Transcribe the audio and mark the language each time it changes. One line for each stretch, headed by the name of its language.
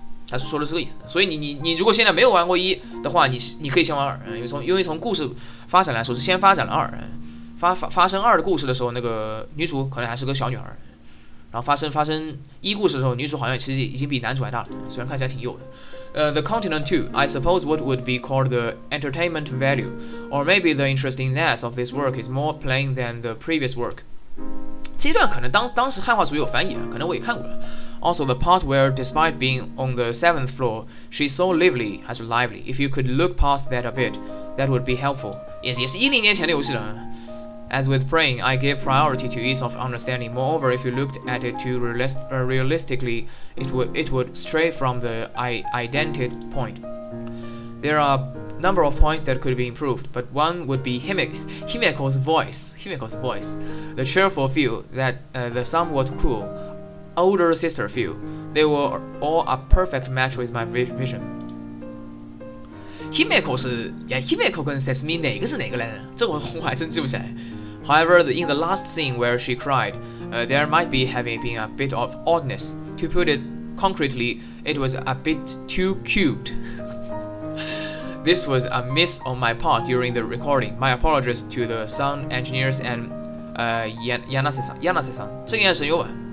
Chinese: 他是说的这个意思，所以你如果现在没有玩过1的话，你可以先玩2，因为从故事发展来说是先发展了2，发生2的故事的时候，那个女主可能还是个小女孩，然后发生1故事的时候，女主好像其实已经比男主还大了，虽然看起来挺幼的。
English: The continent too, I suppose what would be called the entertainment value, or maybe the interestingness of this work is more plain than the previous work.
Chinese: 这段可能当时汉化组有翻译，可能我也看过了。
English: Also, the part where, despite being on the 7th floor, she's so lively,
Chinese: 还是
English: lively. If you could look past that a bit, that would be helpful.
Chinese: 也是10年前的游戏了。
English: As with praying, I give priority to ease of understanding. Moreover, if you looked at it too realistically, it would stray from the identity point. There are a number of points that could be improved, but one would be Himeko's voice. The cheerful feel, that the somewhat cool older sister feel. They were all a perfect match with my vision.
Chinese: Himeko 跟 Sesame 哪个是哪个来着？这我还真记不起来。
English: However, in the last scene where she cried, there might be having been a bit of oddness. To put it concretely, it was a bit too cute. This was a miss on my part during the recording. My apologies to the sound engineers and Yanase-san.
Chinese: 这个应该是声优吧。